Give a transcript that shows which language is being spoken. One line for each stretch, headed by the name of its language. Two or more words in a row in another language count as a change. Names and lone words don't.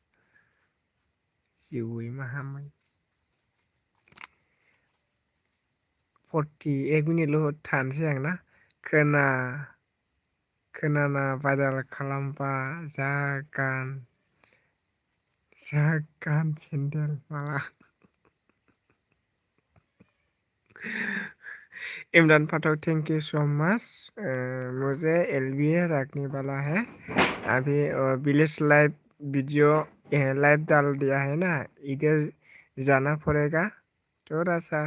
Bodo: जिउयै माहामै 41 मिनिटल' थानोसै आं ना खोनाना बाजार खालामबा जागोन सेन्देल माला इमरान पाठक
English: thank you so much
Hindi: मुझे एलबी रखने वाला है अभी
English: village live video live
Hindi: डाल दिया है ना इधर जाना पड़ेगा थोड़ा सा